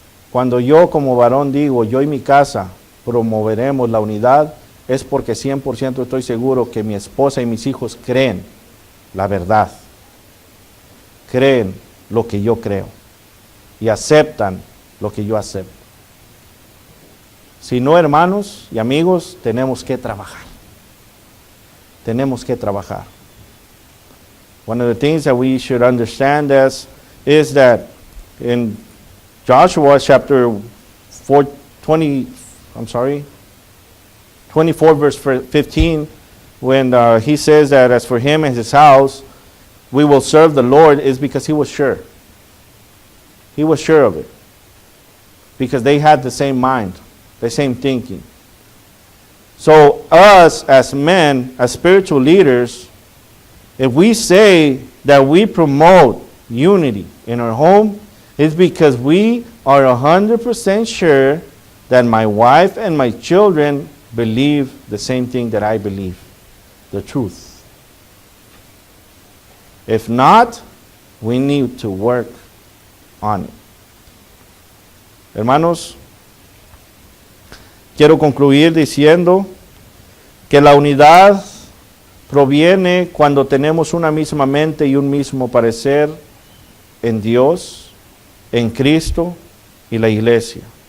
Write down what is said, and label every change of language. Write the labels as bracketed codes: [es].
[es] Cuando yo como varón digo, yo y mi casa promoveremos la unidad, es porque 100% estoy seguro que mi esposa y mis hijos creen la verdad, creen lo que yo creo y aceptan lo que yo acepto. Si no, hermanos y amigos, tenemos que trabajar. Tenemos que trabajar. [en] One of the things that we should understand is that in Joshua chapter 24 verse 15, when he says that as for him and his house, we will serve the Lord, is because he was sure. He was sure of it. Because they had the same mind, the same thinking. So us as men, as spiritual leaders, if we say that we promote unity in our home, it's because we are 100% sure that my wife and my children believe the same thing that I believe, the truth. If not, we need to work on it. [es] Hermanos, quiero concluir diciendo que la unidad proviene cuando tenemos una misma mente y un mismo parecer en Dios, en Cristo y la iglesia.